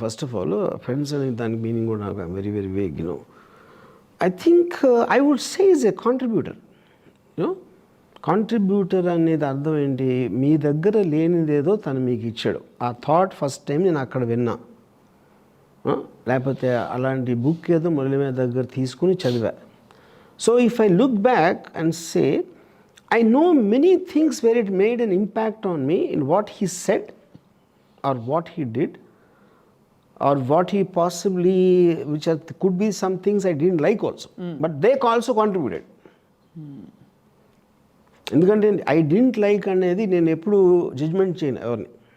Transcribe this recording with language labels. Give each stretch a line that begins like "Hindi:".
Telugu: First of all friends అనే దానికి meaning కూడా నాకు very very vague.
English: You know I think I would say is a contributor.
Telugu: You know contributor అనేది అర్థం ఏంటి, మీ దగ్గర లేనిదేదో తను మీకు ఇచ్చాడు. ఆ థాట్ ఫస్ట్ టైం నేను అక్కడ విన్నా, లేకపోతే అలాంటి బుక్ ఏదో మురళి మీద దగ్గర తీసుకుని చదివా.
English: So if I look back and say I know many things where it made an impact on me in what he said or what he did or what he possibly, could be some things I didn't like also. But they also contributed.
Telugu: ఎందుకంటే
English: I didn't like
Telugu: అనేది నేను ఎప్పుడు judgement చేయను ఎవరిని.